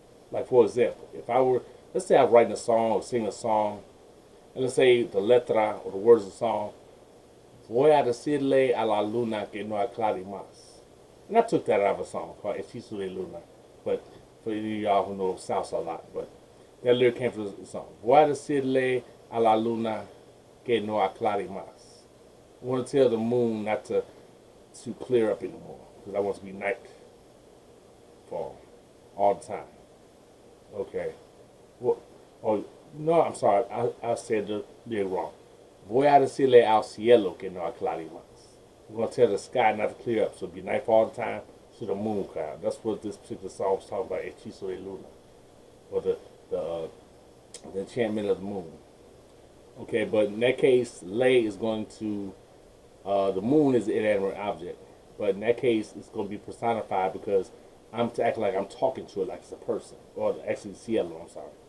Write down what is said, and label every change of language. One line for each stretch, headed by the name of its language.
English: Like for example, if I were, let's say I'm writing a song or singing a song, and let's say the letra or the words of the song,
Spanish: voy a decirle a la luna que no aclare más.
English: And I took that out of a song called Expulsado Del Luna. But for any of y'all who know salsa a lot, but that lyric came from the song.
Spanish: Voy a decirle a la luna que no aclare más.
English: I want to tell the moon not to clear up anymore, because I want to be nightfall all the time. Okay. Well, oh, no, I'm sorry. I said the lyric wrong.
Spanish: Voy a decirle al cielo que no aclare más.
English: I'm going to tell the sky not to clear up, so it'll be nightfall all the time, to the moon cloud. That's what this particular song was talking about, Hechizo de Luna, or the enchantment of the moon. Okay, but in that case, ley is going to, the moon is an inanimate object, but in that case, it's going to be personified because I'm to act like I'm talking to it like it's a person, or actually cielo, I'm sorry.